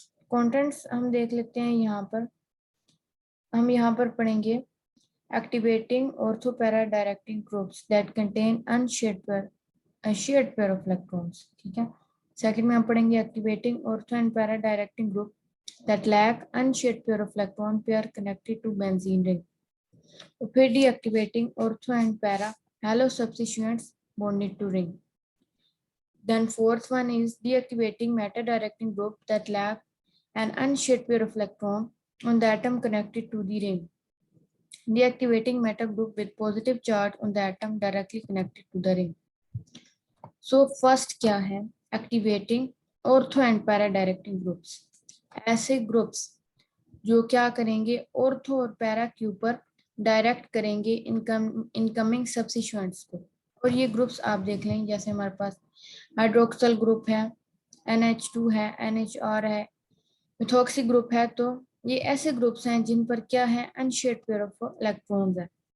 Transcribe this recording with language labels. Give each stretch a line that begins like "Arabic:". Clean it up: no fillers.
Urdu: Contents ہم دیکھ لیتے ہیں۔ ہم یہاں پر پڑھیں گے
English: Activating ortho para directing groups that contain unshared pair of electrons, ٹھیک ہے۔ Second میں ہم پڑھیں گے activating ortho and para directing group that lack unshared pair of electron pair connected to benzene ring,
Urdu: اور پھر
English: D activating ortho and para halo substituents bonded to ring. Then fourth one is deactivating meta-directing group that lack an unshared pair of electron on the atom connected to the ring. Deactivating meta group with positive charge on the atom directly connected to the ring. So first
Urdu: کیا ہے؟
English: Activating ortho and para-directing groups.
Urdu: ایسے groups جو کیا کریں گے؟ ortho اور para کے اوپر ڈائریکٹ کریں گے انکمنگ سبسٹیوئنٹس کو، اور یہ گروپس آپ دیکھ لیں، جیسے ہمارے پاس ہائیڈروکسل گروپ ہے، NH2 ہے، NHR ہے، میتھوکسی گروپ ہے، تو یہ ایسے گروپس ہیں جن پر کیا ہے؟ انشیئرڈ پیئر آف الیکٹرونز ہے۔